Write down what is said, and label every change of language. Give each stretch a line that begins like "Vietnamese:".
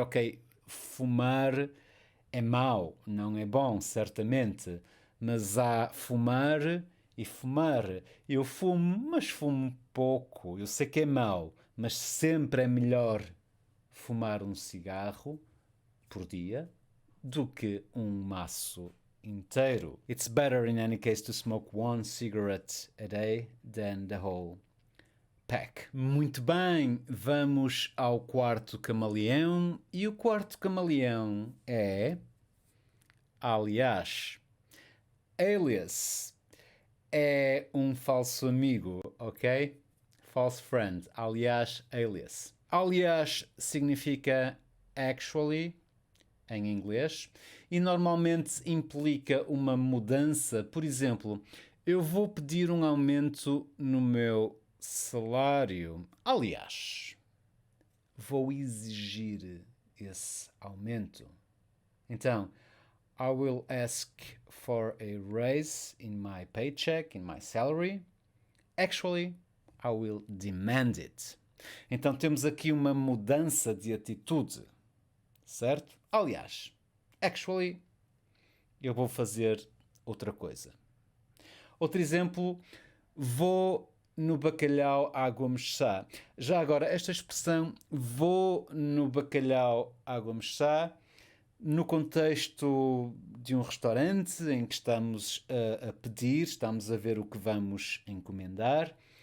Portuguese: Ok, fumar é mau, não é bom, certamente, mas há fumar e fumar. Eu fumo, mas fumo pouco. Eu sei que é mau, mas sempre é melhor fumar um cigarro por dia do que um maço inteiro.
English: It's better in any case to smoke one cigarette a day than the whole pack.
Portuguese: Muito bem, vamos ao quarto camaleão. E o quarto camaleão é, aliás, alias. É um falso amigo, ok?
English: False friend,
Portuguese: aliás, alias. Aliás significa actually, em inglês, e normalmente implica uma mudança. Por exemplo, eu vou pedir um aumento no meu salário. Aliás, vou exigir esse aumento.
English: Então, I will ask for a raise in my paycheck, in my salary. Actually, I will demand it.
Portuguese: Então temos aqui uma mudança de atitude, certo? Aliás, actually, eu vou fazer outra coisa. Outro exemplo, vou no bacalhau água mexá. Já agora, esta expressão vou no bacalhau água mexá, no contexto de um restaurante em que estamos a pedir, estamos a ver o que vamos encomendar.